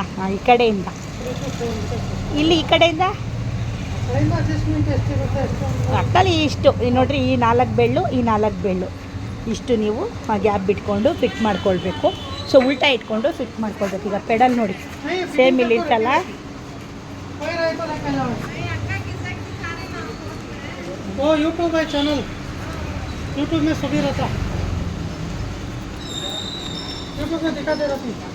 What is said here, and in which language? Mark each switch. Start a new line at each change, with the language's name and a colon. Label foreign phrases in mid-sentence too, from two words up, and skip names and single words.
Kannada: ಹಾಂ, ಈ ಕಡೆಯಿಂದ ಇಲ್ಲಿ, ಈ ಕಡೆಯಿಂದ ಅಕ್ಕಲ್ಲಿ ಇಷ್ಟು ನೋಡಿರಿ. ಈ 4 ಬೆಳ್ಳು, ಈ 4 ಬೆಳ್ಳು, ಇಷ್ಟು ನೀವು ಗ್ಯಾಪ್ ಬಿಟ್ಕೊಂಡು ಫಿಟ್ ಮಾಡ್ಕೊಳ್ಬೇಕು. ಸೊ ಉಲ್ಟಾ ಇಟ್ಕೊಂಡು ಫಿಟ್ ಮಾಡ್ಕೊಳ್ಬೇಕು. ಈಗ ಪೆಡಲ್ ನೋಡಿ ಸೇಮ್ ಇಲ್ಲಿ ಇರ್ತಲ್ಲ,
Hindi: वो यूट्यूब है चैनल, यूट्यूब में सभी रहता, यूट्यूब में दिखा दे रहती।